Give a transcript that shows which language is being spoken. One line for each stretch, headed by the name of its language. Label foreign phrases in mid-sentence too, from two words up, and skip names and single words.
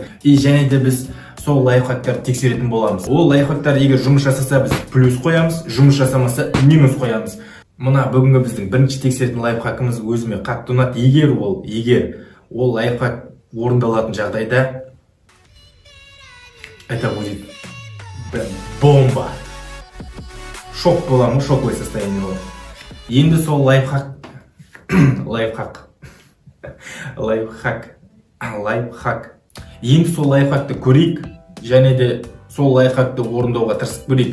Kazakh: И және де біз сол лайфхактарды тексеретін боламыз. Ол лайфхактар егер жұмыс жасаса, біз плюс қоямыз, жұмыс жасамаса минус қоямыз. Мына бүгінгі біздің бірінші тексеретін лайфхакымыз өзіме қатты ұнады. Егер ол лайфхак орындалатын жағдайда,
Russian: это будет бомба.
Kazakh: Шок боламын,
Russian: шоковое состояние
Kazakh: болады. Енді сол лайфхак. Енді сол лайфхакты көрейік, және де сол лайфхакты орындауға тырысып көрейік.